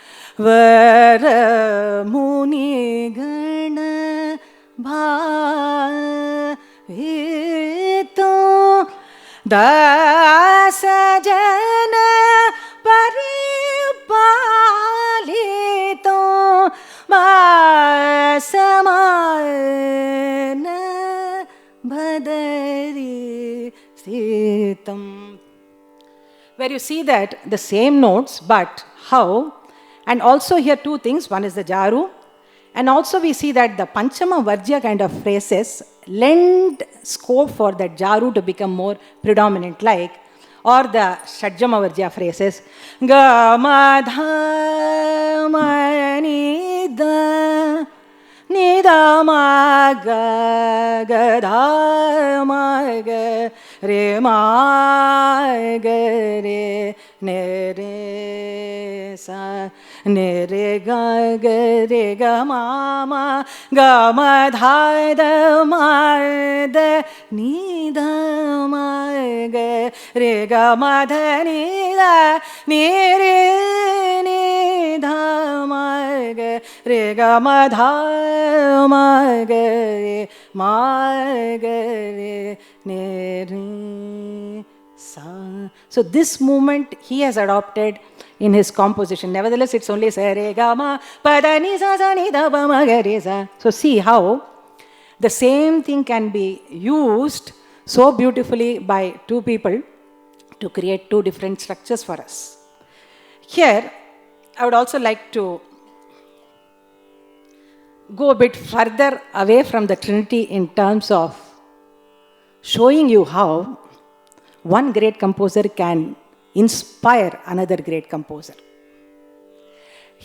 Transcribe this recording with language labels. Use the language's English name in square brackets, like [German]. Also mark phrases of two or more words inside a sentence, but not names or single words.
[Sanskrit] varamunigana bhavitam dasajana paripalitam masamana bhadari sitam. [English] Where you see that the same notes, but how, and also here two things. One is the jaru, and also we see that the [Sanskrit] Panchama Varjya [English] kind of phrases lend scope for that jaru to become more predominant, like, or the [Sanskrit] Shadjama Varjya [English] phrases ga ma dha ma ni da ni da ma ga ga dha ma ga re ma ga re ne re sa ne re ga ma ga ma dha da ma da ni da ma ga re ga ma dha ni da ni re ni dha ma ga re ga ma dha ma ga re ma ga re ne re sa. So this movement he has adopted in his composition. Nevertheless, it's only sa re ga ma pa da ni sa sa ni da pa ma ga re sa. So see how the same thing can be used so beautifully by two people to create two different structures for us. Here, I would also like to go a bit further away from the Trinity in terms of showing you how one great composer can inspire another great composer.